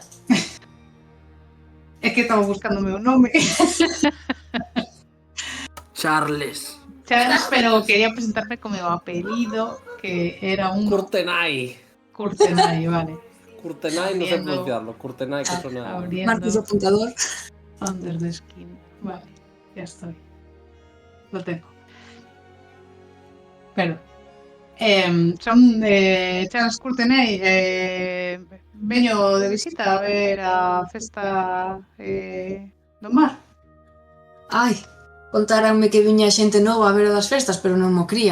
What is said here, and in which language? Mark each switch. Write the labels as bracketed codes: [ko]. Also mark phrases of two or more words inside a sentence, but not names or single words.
[gl] É que estaba buscando o meu nome. Charles. Charles, pero quería presentarme con meu apelido, que era un Courtenay. Courtenay, vale. [es] Courtenay, no sé pronunciarlo. Courtenay, que suena... [gl] Marcos o apuntador. [en] Under the skin. [es] Vale, ya estoy. Lo tengo. [gl] Pero son Charles Courtenay. Veño de visita a ver a festa do mar. Ai, contáranme que viña xente nova a ver o das festas, pero non mo cría.